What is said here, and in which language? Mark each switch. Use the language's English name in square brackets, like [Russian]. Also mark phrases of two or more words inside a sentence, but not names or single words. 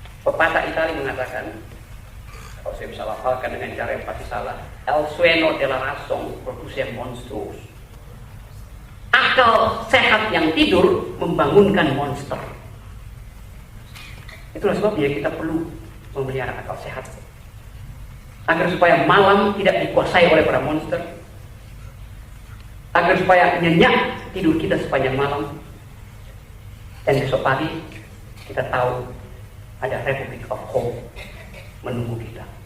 [Indonesian] Pepatah Italia mengatakan, kalau saya bisa lafalkan dengan cara yang pasti salah, [Spanish] el sueño de la razón produce monstruos. [Indonesian] Akal sehat yang tidur membangunkan monster. Itulah sebabnya kita perlu memelihara akal sehat, agar supaya malam tidak dikuasai oleh para monster, agar supaya nyenyak tidur kita sepanjang malam, dan besok pagi kita tahu ada [English] Republic of Hope [Indonesian] menunggu kita.